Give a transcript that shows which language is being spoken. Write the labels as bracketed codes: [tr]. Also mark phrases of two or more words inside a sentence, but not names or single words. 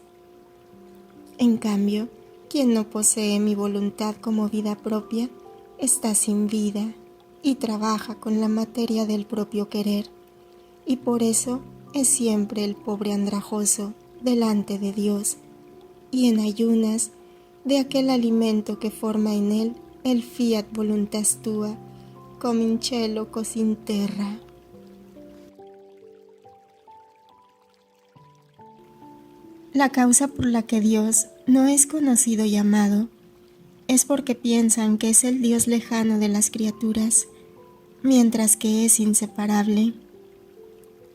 [es] En cambio, quien no posee mi voluntad como vida propia, está sin vida y trabaja con la materia del propio querer, y por eso es siempre el pobre andrajoso delante de Dios, y en ayunas de aquel alimento que forma en él el [la] fiat voluntas tua, cum in cielo cos in terra. [es] La causa por la que Dios no es conocido y amado es porque piensan que es el Dios lejano de las criaturas, mientras que es inseparable.